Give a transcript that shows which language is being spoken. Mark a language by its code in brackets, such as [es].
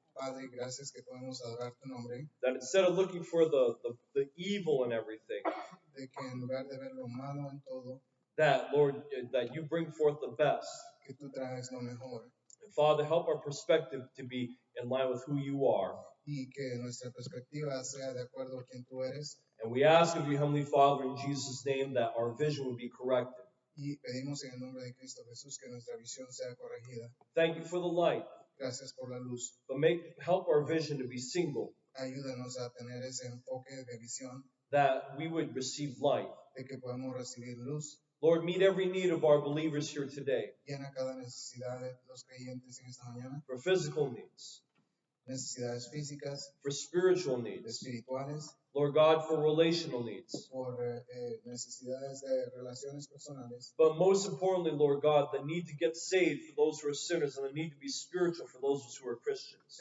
[es] Padre, gracias que podemos adorar tu nombre. [en] That instead of looking for the evil in everything, [es] de que en lugar de ver lo malo en todo, [en] that, Lord, that you bring forth the best. [es] Que tú traes lo mejor. [en] And Father, help our perspective to be in line with who you are. [es] Y que nuestra perspectiva sea de acuerdo a quien tú eres. [en] And we ask of you, Heavenly Father, in Jesus' name, that our vision would be corrected. [es] Y pedimos en el nombre de Cristo Jesús que nuestra visión sea corregida. [en] Thank you for the light. [es] Gracias por la luz. [en] But help our vision to be single. [es] Ayúdanos a tener ese enfoque de visión. [en] That we would receive light. [es] De que podamos recibir luz. [en] Lord, meet every need of our believers here today. [es] Llena cada necesidad de los creyentes en esta mañana. [en] For physical needs. [es] Necesidades físicas. [en] For spiritual needs. [es] Espirituales. [en] Lord God, for relational needs. [es] Por necesidades de relaciones personales. [en] But most importantly, Lord God, the need to get saved for those who are sinners and the need to be spiritual for those who are Christians.